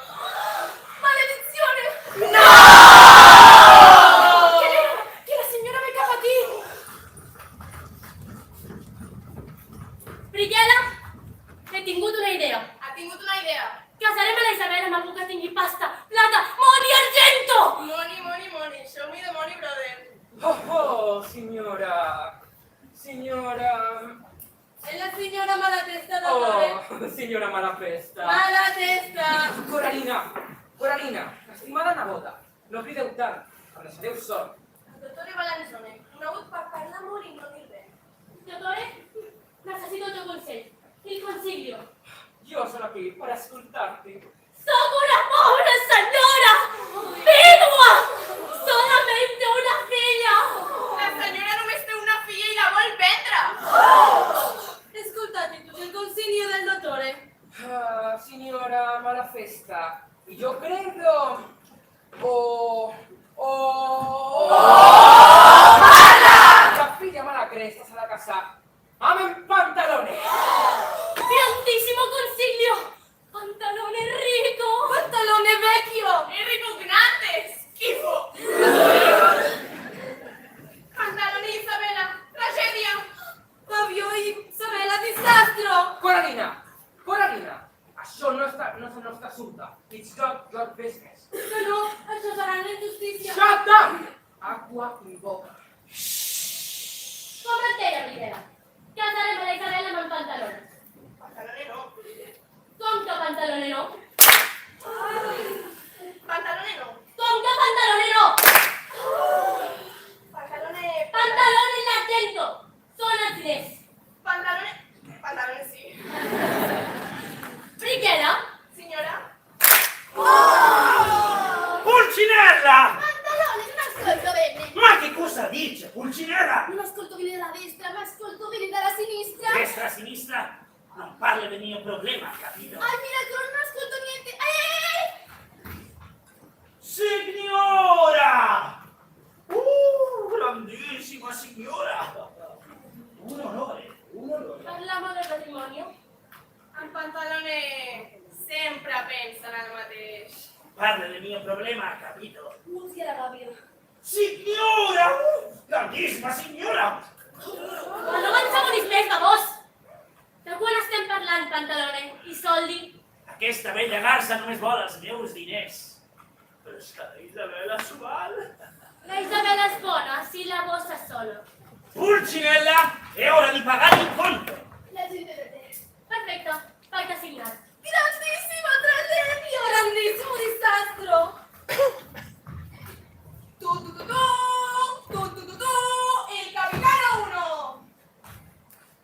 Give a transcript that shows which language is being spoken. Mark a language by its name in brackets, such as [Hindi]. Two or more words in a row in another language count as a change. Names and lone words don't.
[Spanish] Maledicciones! ¡No! [Catalan] Que la senyora me caga aquí. Briguera, he tingut una idea. Ha tingut una idea. Casarem a la Isabel amb algú que tingui pasta, plata, [Italian] moni, argento! [English] Money, money, money. Show me the money, brother. [Spanish] Oh, señora. Señora. [Catalan] Es la senyora Malatesta, [Spanish] Oh, señora Malapesta. Malatesta. [Catalan] Coralina, estimada nebota, no crideu tant, em deixareu sol. El doctor Balanzone, conegut per parlar molt i no dir res. Dottore, necessito el teu consell. [Italian] Il consiglio. [Spanish] Yo soy aquí para escucharte. ¡Soy una pobre señora! ¡Vídua! ¡Solamente una filla! [Catalan] La senyora només té una filla i la vol vendre. [Italian] Escoltate, tu el consiglio del dottore. [Spanish] Ah, señora Malafesta, yo creo... [Catalan] La filla mala cresta se la casa. [Spanish] ¡Amen pantalones! [Italian] Grandissimo consiglio! Pantalone rico! Pantalone vecchio. E rico grande. Schifo. Pantalone Isabela. Tragedia. Fabio i Isabella, disastro! [Catalan] Coralina, això no és el nostre assumpte. [English] It's not your business. [Catalan] Que no, això serà la injustícia. [English] Shut up! [Italian] Aqua in boca. [Catalan] Com et deia, Briguera? Casarem a la Isabella amb el pantalone. [Italian] Pantalone no. [Catalan] Com que pantalone no? [Italian] Pantalone no. [Catalan] Com que pantalone no? [Italian] Pantalone... Pantalone in argento! [Catalan] Són els diners. [Italian] Pantalone... Pantalone sí. [Catalan] Briguera? [Italian] Signora? Pulcinella! Pantalone, non ascolto bene. Ma che cosa dice, Pulcinella? Non ascolto bene dalla destra, ma ascolto bene dalla sinistra. Destra, sinistra, non parli del mio problema, capito? Ai, mira, non ascolto niente. Signora! Grandissima signora! Un onore, un onore. Parliamo del matrimonio. [Catalan] En Pantalone sempre pensa en el mateix. [Italian] Parli del mio problema, capito? Non si era capito. Signora! Grandissima signora! [Catalan] Ma no menys més, babós! De quan estem parlant, Pantalone? [Italian] I soldi? [Catalan] Aquesta vella garça només vol els meus diners. Però és que la Isabella s'ho val. La Isabella es bona, si la bossa solo. [Italian] Pulcinella, è ora di pagare il conto. [Spanish] La gente de te. Perfecto, [Catalan] pacte signat. [Italian] Grandissima tragedia! Grandissimo disastro! Tu, il capitano 1!